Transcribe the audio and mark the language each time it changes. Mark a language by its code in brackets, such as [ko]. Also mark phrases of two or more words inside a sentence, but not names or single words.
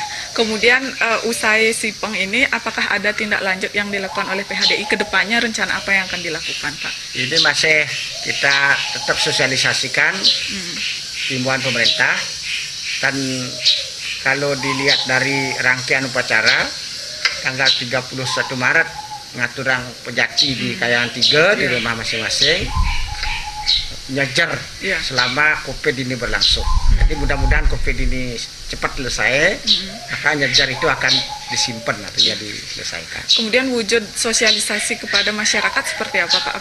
[id] Kemudian usai Sipeng ini, apakah ada tindak lanjut yang dilakukan oleh PHDI ke depannya? Rencana apa yang akan dilakukan, Pak? Ini masih kita tetap sosialisasikan himbauan pemerintah, dan kalau dilihat dari rangkaian upacara tanggal 31 Maret [ban] ngatur Pejati [id] di Kayangan 3 di rumah masing-masing, nyejar selama COVID ini berlangsung. Jadi mudah-mudahan COVID ini cepat selesai, maka nyejar itu akan disimpan artinya diselesaikan. Kemudian wujud sosialisasi kepada masyarakat seperti apa, Pak?